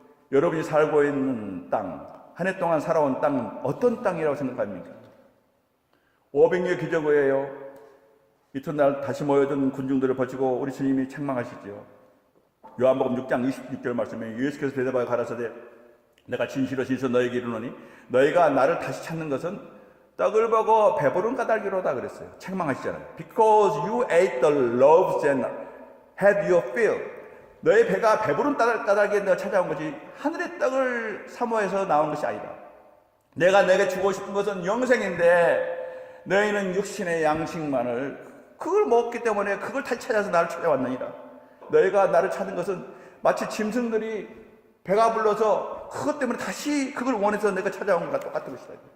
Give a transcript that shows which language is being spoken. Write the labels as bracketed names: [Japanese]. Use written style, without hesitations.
[Korean] 여러분이 살고 있는 땅, 한 해 동안 살아온 땅, 어떤 땅이라고 생각합니까? 500년 기저고예요. 이튿날 다시 모여든 군중들을 버티고 우리 주님이 책망하시죠. 요한복음 6장 26절 말씀에 예수께서 대답하여 가라사대 내가 진실로 진실로 너에게 이르노니 너희가 나를 다시 찾는 것은 떡을 보고 배부른 까닭이로다 그랬어요. 책망하시잖아요. [English] Because you ate the loaves and had your fill. [Korean] 너의 배가 배부른 까닭에 내가 찾아온 거지 하늘의 떡을 사모해서 나온 것이 아니다. 내가 너에게 주고 싶은 것은 영생인데 너희는 육신의 양식만을 그걸 먹기 때문에 그걸 다시 찾아서 나를 찾아왔느니라. 너희가 나를 찾는 것은 마치 짐승들이 배가 불러서 그것 때문에 다시 그걸 원해서 내가 찾아온 것과 똑같은 것이다.